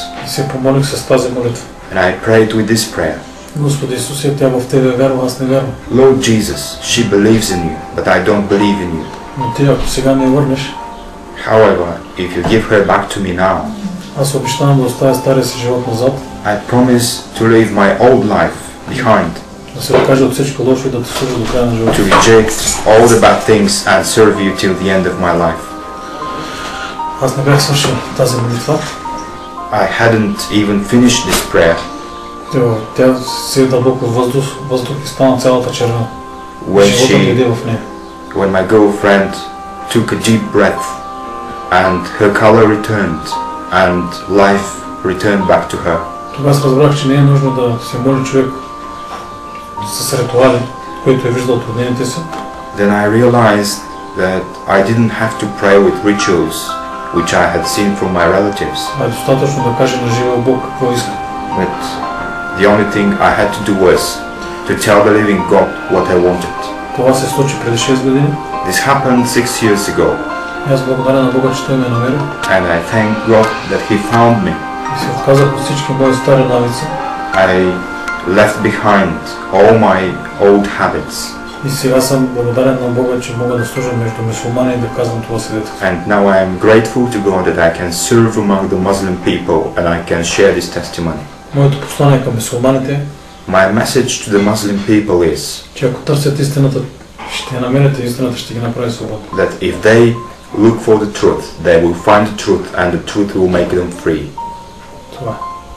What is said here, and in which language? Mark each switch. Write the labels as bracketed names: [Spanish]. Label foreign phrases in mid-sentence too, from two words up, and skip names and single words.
[Bulgarian] И се помолих с тази молитва. [English] And I prayed with this prayer. [Bulgarian] Господи Исусе, тя в Тебе вярва, аз не вярвам. [English] Lord Jesus, she believes in you, but I don't believe in you. [Bulgarian] Но Ти, ако сега не върнеш, [English] However, if you give her back to me now, [Bulgarian] аз обещавам да оставя стария си живот назад. [English] I promise to leave my old life behind. [Bulgarian] Да се откажа от всичко лошо и да Те служа до края на живота. [English] To reject all the bad things and serve you till the end of my life. [Bulgarian] Аз не бях свършил тази молитва. [English] I hadn't even finished this prayer. [Bulgarian] Тя се дълбоко въздух и стана цялата червена. Живота дойде в нея. [English] When my girlfriend took a deep breath and her color returned and life returned back to her. [Bulgarian] Тогава аз разбрах, че не е нужно да се моли човек с ритуали, който е виждал труднените си. [English] Then I realized that I didn't have to pray with rituals which I had seen from my relatives. [Bulgarian] А е достатъчно да каже на живия Бог какво иска. [English] But the only thing I had to do was to tell the living God what I wanted. [Bulgarian] Това се случи преди 6 години. [English] This happened 6 years ago. [Bulgarian] И аз благодаря на Бога, че Той ме намери. [English] And I thank God that He found me. [Bulgarian] И се отказах от всички мои стари навици. [English] I left behind all my old habits. [Bulgarian] И сега съм благодарен на Бога, че мога да служа между мюсюлмани и да казвам това свидетелство. [English] And now I am grateful to God that I can serve among the Muslim people and I can share this testimony. [Bulgarian] Моето послание към мюсюлманите, [English] My message to the Muslim people is [Bulgarian] че ако търсят истината, ще я намерят и истината ще ги направи свободни. [English] that if they look for the truth, they will find the truth and the truth will make them free. [Bulgarian] Това.